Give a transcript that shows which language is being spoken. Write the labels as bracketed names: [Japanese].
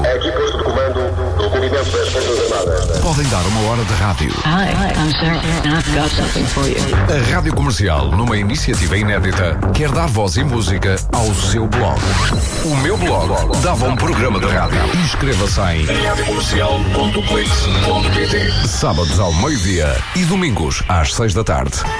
[Portuguese] A equipa de comando do movimento das Forças Armadas. Podem dar uma hora de rádio. [English] Hi, I'm Sarah, and I've got something for you. [Portuguese] A Rádio Comercial, numa iniciativa inédita, quer dar voz e música ao seu blog. O meu blog dava um programa de rádio. Inscreva-se em radiocomercial.clix.pt. Sábados ao meio-dia e domingos às 6 da tarde.